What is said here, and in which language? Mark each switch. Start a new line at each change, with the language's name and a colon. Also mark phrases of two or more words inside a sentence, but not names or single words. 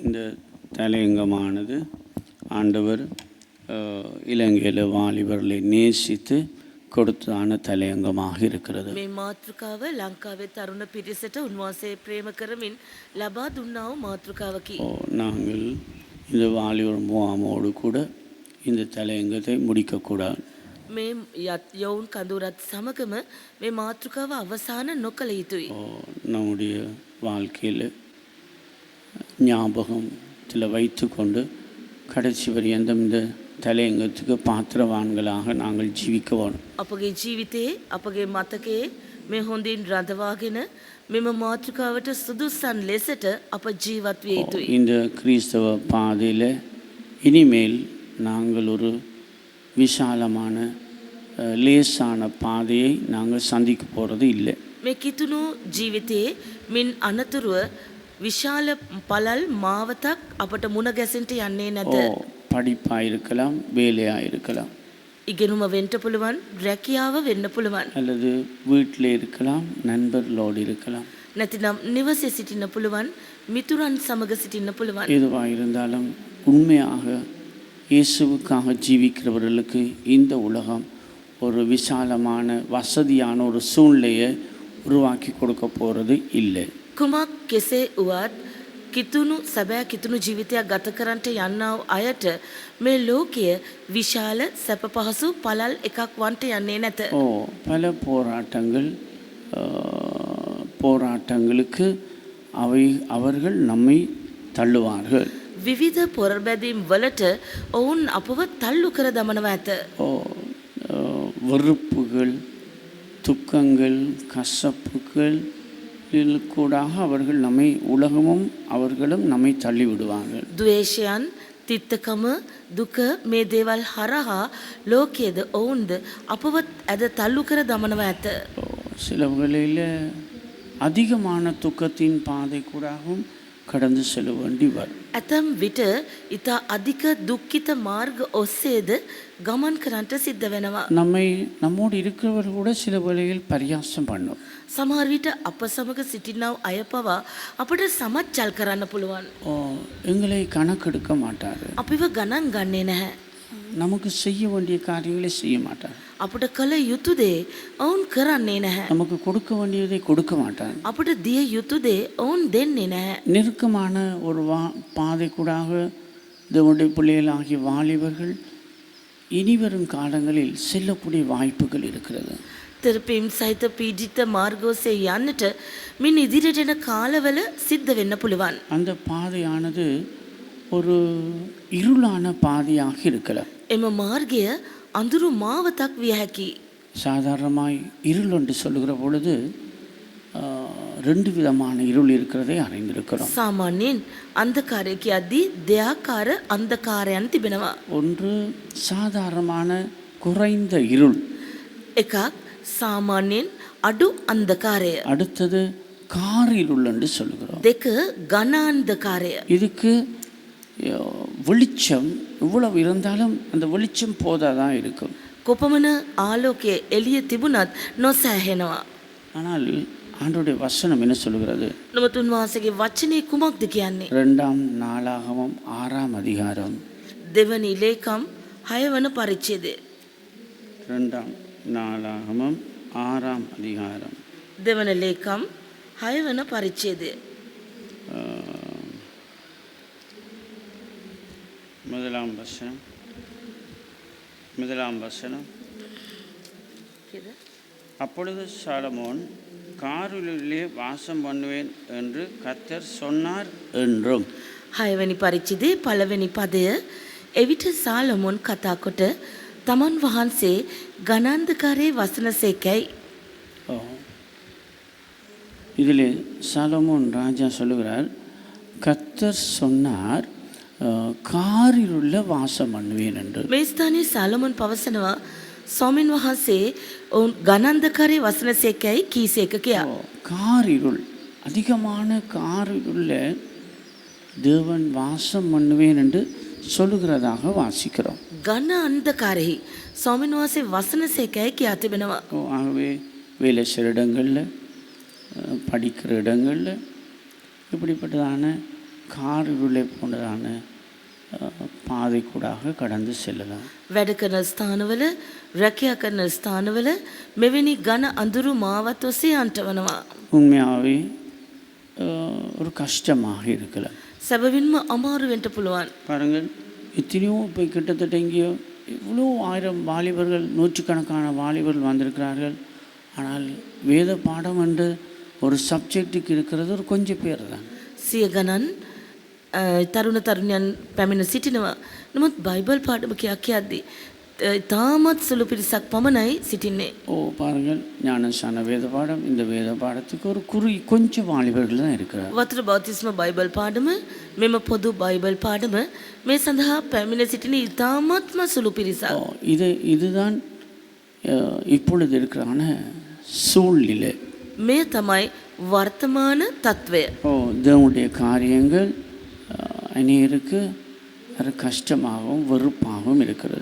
Tamil: இந்த தலையங்கமானது ஆண்டவர் இலங்கையில் வாலிபர்களை நேசித்து கொடுத்தான தலையங்கமாக இருக்கிறது.
Sinhala: මේ මාතෘකාව ලංකාවේ තරුණ පිරිසට උන්වහන්සේ ප්‍රේම කරමින් ලබා දුන්නා වූ මාතෘකාවකි.
Tamil: நாங்கள் இந்த வாலிபர் முகாமோடு கூட இந்த தலையங்கத்தை முடிக்கக்கூடாது.
Sinhala: මේ යවුන් කඳුරත් සමගම මේ මාතෘකාව අවසාන නොකළ යුතුයි.
Tamil: நம்முடைய வாழ்க்கையில் ஞாபகத்தில் வைத்து கொண்டு கடைசி பரியந்தம் இந்த தலையங்கத்துக்கு பாத்திரவான்களாக நாங்கள் ஜீவிக்க வேணும்.
Sinhala: අපගේ ජීවිතයේ අපගේ මතකයේ මේ හොඳින් රඳවාගෙන මෙම මාතෘකාවට සුදුසන් ලෙසට අප ජීවත් විය යුතුයි.
Tamil: இந்த கிறிஸ்தவ பாதையில் இனிமேல் நாங்கள் ஒரு விசாலமான லேசான பாதையை நாங்கள் சந்திக்க போகிறது இல்லை.
Sinhala: මේ කිතුණු ජීවිතයේ මින් අනතුරුව විශාල පළල් මාවතක් අපට මුණ ගැසෙන්නට යන්නේ නැත.
Tamil: படிப்பாக இருக்கலாம், வேலையாக இருக்கலாம்,
Sinhala: ඉගෙනුම වෙන්න පුළුවන්, රැකියාව වෙන්න පුළුවන්,
Tamil: அல்லது வீட்டில் இருக்கலாம், நண்பர்களோடு இருக்கலாம்,
Sinhala: නැතිනම් නිවසේ සිටින්න පුළුවන්, මිතුරන් සමග සිටින්න පුළුවන්.
Tamil: எதுவாக இருந்தாலும் உண்மையாக இயேசுவுக்காக ஜீவிக்கிறவர்களுக்கு இந்த உலகம் ஒரு விசாலமான வசதியான ஒரு சூழ்நிலையை உருவாக்கி கொடுக்க போகிறது இல்லை.
Sinhala: කුමක් කෙසේ වුවත් කිතුණු සැබෑ කිතුණු ජීවිතයක් ගත කරන්නට යන්නා වූ අයට මේ ලෝකය විශාල සැප පහසු පළල් එකක් වන්ට යන්නේ නැත.
Tamil: பல போராட்டங்களுக்கு அவர்கள் நம்மை தள்ளுவார்கள்.
Sinhala: විවිධ පොරබැදීම් වලට ඔවුන් අපව තල්ලු කර දමනවා ඇත.
Tamil: வெறுப்புகள், துக்கங்கள், கசப்புகள் கூடாக அவர்கள் நம்மை உலகமும் அவர்களும் நம்மை தள்ளி விடுவார்கள்.
Sinhala: ද්වේෂයන්, තිත්තකම, දුක මේ දේවල් හරහා ලෝකයේද ඔවුන්ද අපව ඇද තල්ලු කර දමනවා ඇත.
Tamil: சில வேளையில் அதிகமான துக்கத்தின் பாதை கூடாகவும் கடந்து செல்ல வேண்டி வரும்.
Sinhala: ඇතම් විට ඉතා අධික දුක්ඛිත මාර්ග ඔස්සේද ගමන් කරන්නට සිද්ධ වෙනවා.
Tamil: நம்மோடு இருக்கிறவர்கள் கூட சில வேளையில் பரியாசம் பண்ணும்.
Sinhala: සමහර විට අප සමග සිටිනා අය පවා අපට සමච්චල් කරන්න පුළුවන්.
Tamil: எங்களை கணக்கெடுக்க மாட்டார்.
Sinhala: අපිව ගණන් ගන්නේ නැහැ.
Tamil: நமக்கு செய்ய வேண்டிய காரியங்களை செய்ய மாட்டார்.
Sinhala: අපට කළ යුතු දේ ඔවුන් කරන්නේ නැහැ.
Tamil: நமக்கு கொடுக்க வேண்டியதை கொடுக்க மாட்டார்.
Sinhala: අපට දිය යුතු දේ ඔවුන් දෙන්නේ නැහැ.
Tamil: நெருக்கமான ஒரு பாதை கூடாக தேவனுடைய பிள்ளைகளாகிய வாலிபர்கள் இனிவரும் காலங்களில் செல்லக்கூடிய வாய்ப்புகள் இருக்கிறது.
Sinhala: තෙරපීම් සහිත පීඩිත මාර්ගෝසේ යන්නට මින් ඉදිරියට එන කාලවල සිද්ධ වෙන්න පුළුවන්.
Tamil: அந்த பாதையானது ஒரு இருளான பாதையாக இருக்கலாம்.
Sinhala: එම මාර්ගය අඳුරු මාවතක් විය හැකි.
Tamil: சாதாரணமாய் இருள் என்று சொல்லுகிற பொழுது ரெண்டு விதமான இருள் இருக்கிறதை அறிந்திருக்கிறோம்.
Sinhala: සාමාන්‍යයෙන් අන්ධකාරය කියද්දී දෙආකාර අන්ධකාරයන් තිබෙනවා.
Tamil: ஒன்று சாதாரணமான குறைந்த இருள்,
Sinhala: එකක් සාමාන්‍යයෙන් අඩු අන්ධකාරය,
Tamil: அடுத்தது காரிருள் என்று சொல்லுகிறோம்.
Sinhala: දෙක ඝන අන්ධකාරය.
Tamil: இதுக்கு வெளிச்சம் இவ்வளவு இருந்தாலும் அந்த வெளிச்சம் போதாதான் இருக்கும்.
Sinhala: කොපමණ ආලෝකයේ එළිය තිබුණත් නොසෑහෙනවා.
Tamil: ஆனால் ஆண்டவருடைய வசனம் என்ன சொல்லுகிறது?
Sinhala: නමුත් උන්වහන්සේගේ වචනේ කුමක්ද කියන්නේ?
Tamil: 2 நாளாகமம் 6 அதிகாரம்
Sinhala: දෙවනි ලේකම් 6 වන පරිච්ඡේදය.
Tamil: 2 நாளாகமம் 6 அதிகாரம்
Sinhala: දෙවන ලේකම් 6 වන පරිච්ඡේදය.
Tamil: முதலாம் வசனம். அப்பொழுது சாலமோன் காரிலே வாசம் பண்ணுவேன் என்று கர்த்தர் சொன்னார் என்றும்.
Sinhala: 6 වෙනි පරිච්ඡේදයේ පළවෙනි පදය එවිට සාලමෝන් කතා කොට තමන් වහන්සේ ගණන්ධකාරයේ වසනසේකයි.
Tamil: இதில் சாலமோன் ராஜா சொல்லுகிறார், கர்த்தர் சொன்னார் காரிலுள்ள வாசம் பண்ணுவேன் என்று.
Sinhala: මේ ස්ථානයේ සාලමෝන් පවසනවා ස්වාමීන් වහන්සේ ඔවුන් ගණන්ධකාරයේ වසනසේකයි කීසේක කියා.
Tamil: காரிருள், அதிகமான காரிருள்ள தேவன் வாசம் பண்ணுவேன் என்று சொல்லுகிறதாக வாசிக்கிறோம்.
Sinhala: ඝන අන්ධකාරෙහි ස්වාමීන් වහන්සේ වසනසේකයි කියා තිබෙනවා.
Tamil: ஆகவே வேலை செய்கிற இடங்களில், படிக்கிற இடங்களில் இப்படிப்பட்டதான காரிருளை போன்றதான பாதைக்கூடாக கடந்து செல்லலாம்.
Sinhala: වැඩ කරන ස්ථානවල රැකියා කරන ස්ථානවල මෙවැනි ඝන අඳුරු මාවත් ඔස්සේ යන්ට වනවා.
Tamil: உண்மையாகவே ஒரு கஷ்டமாக இருக்கலாம்.
Sinhala: සැබවින්ම අමාරු වෙන්න පුළුවන්.
Tamil: பாருங்கள், எத்தனையோ இப்போ கிட்டத்தட்ட இங்கேயோ இவ்வளோ 1000 வாலிபர்கள், நூற்றுக்கணக்கான வாலிபர்கள் வந்திருக்கிறார்கள். ஆனால் வேத பாடம் என்று ஒரு சப்ஜெக்டுக்கு இருக்கிறது ஒரு கொஞ்சம் பேர் தான்.
Sinhala: සිය ගණන් තරුණ තරුණයන් පැමිණ සිටිනවා. නමුත් බයිබල් පාඩම කියද්දී තාමත් සුළු පිරිසක් පමණයි සිටින්නේ.
Tamil: பாருங்கள், ஞானசான வேத பாடம், இந்த வேத பாடத்துக்கு ஒரு கொஞ்சம் வாலிபர்கள் தான் இருக்கிறார்.
Sinhala: වතුර බෞතිස්ම බයිබල් පාඩම, මෙම පොදු බයිබල් පාඩම මේ සඳහා පැමිණ සිටින ඉතාමත්ම සුළු පිරිසක්.
Tamil: இதுதான் இப்பொழுது இருக்கிறான சூழ்நிலை.
Sinhala: මේ තමයි වර්තමාන තත්ත්වය.
Tamil: தேவனுடைய காரியங்கள் அநேகருக்கு அது கஷ்டமாகவும் வெறுப்பாகவும் இருக்கிறது.